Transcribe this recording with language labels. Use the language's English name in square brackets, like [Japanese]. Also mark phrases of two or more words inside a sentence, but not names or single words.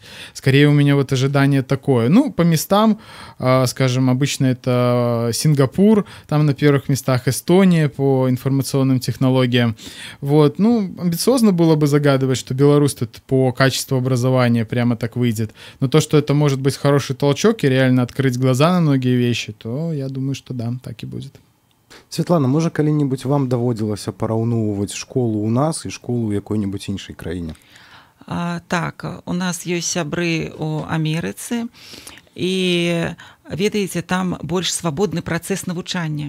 [Russian] Скорее у меня вот ожидание такое. Ну, по местам, скажем, обычно это Сингапур, там на первых местах Эстония по информационным технологиям. Вот, ну, амбициозно было бы загадывать, что Беларусь тут по качеству образования прямо так выйдет. Но то, что это может быть хороший толчок и реально открыть глаза на многие вещи, то я думаю, что да, так и будет. [Belarusian] Святлана, можа калі-небудзь вам даводзілася параўноўваць школу ў нас і школу ў якой-небудзь іншай краіне? Так, у нас ёсць сябры ў Амерыцы, і ведаеце, там больш свабодны працэс навучання.